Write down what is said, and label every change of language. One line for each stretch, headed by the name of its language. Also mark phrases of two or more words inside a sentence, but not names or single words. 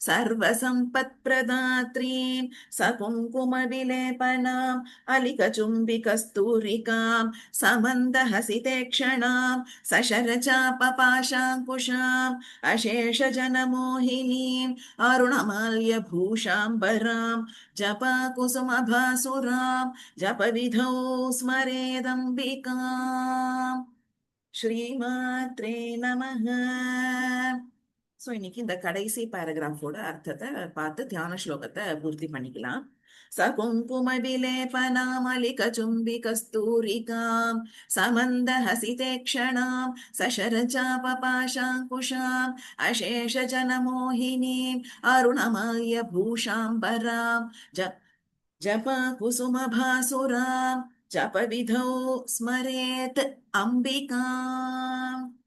Sanskrit: सर्वसम्पत्प्रदात्रीं सकुङ्कुमविलेपनाम् अलिकचुम्बिकस्तूरिकां समन्दहसितेक्षणां सशरचापपाशाङ्कुशाम् अशेषजनमोहिनीम् अरुणमाल्यभूषाम्बरां जपकुसुमभासुरां जपविधौ स्मरेदम्बिकाम्. श्रीमात्रे नमः.
Tamil: ஸோ இன்னைக்கு இந்த கடைசி பேராகிராஃபோட அர்த்தத்தை பார்த்து தியான ஸ்லோகத்தை பூர்த்தி பண்ணிக்கலாம்.
Sanskrit: सकुङ्कुम विलेपनामलिक चुम्बि कस्तूरिकां समन्दहसितेक्षणां सशरजापपाशाङ्कुशां अशेष जनमोहिनीं अरुणमाय भूषाम्बरां जप कुसुमभासुरां जपविधौ स्मरेत् अम्बिकाम्.